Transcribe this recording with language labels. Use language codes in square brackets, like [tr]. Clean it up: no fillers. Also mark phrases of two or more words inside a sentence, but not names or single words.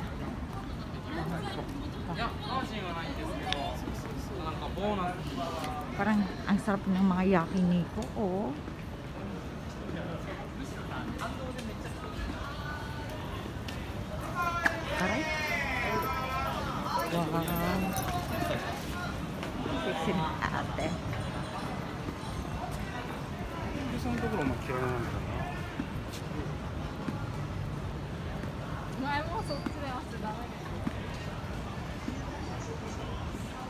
[tl] Parang ang sarap ng mga yakiniko. Oh. Aray. Wow. Sexy na ate. [ja] そのところも嫌いなんだな。前もそっちで忘れた。